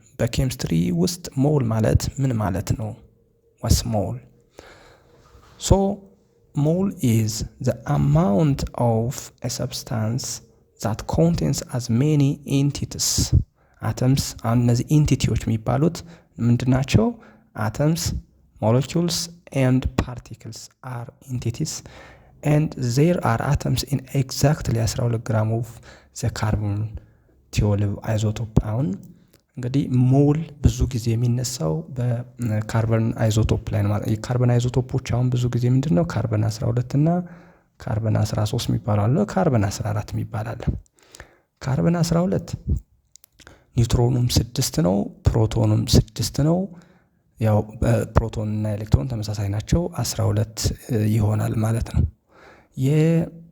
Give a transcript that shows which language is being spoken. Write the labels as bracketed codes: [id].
[am] በኬሚስትሪ ውስጥ ሞል ማለት ምን ማለት ነው? [en] What's mole? So mole is the amount of a substance that contains as many entities. Atoms and [am] እነዚህ ኢንቲቲዎች የሚባሉት ምንድናቸው? [en] Atoms, molecules and particles are entities and there are atoms in exactly 12 gram of the carbon 12 isotope. [am] አሁን እንግዲህ ሞል ብዙ ጊዜ የሚነሳው በካርበን አይዞቶፕ ላይ ነው ማለት ነው። የካርበን አይዞቶፖች አሁን ብዙ ጊዜ ምንድነው ካርበን 12 እና ካርበን 13 የሚባሉ አለ፣ ካርበን 14 የሚባል አለ። ካርበን 12 ኒውትሮኑም 6 ነው፣ ፕሮቶኑም 6 ነው። ያው ፕሮቶን እና ኤሌክትሮን ተመሳሳይ ናቸው፣ 12 ይሆናል ማለት ነው። የካርበን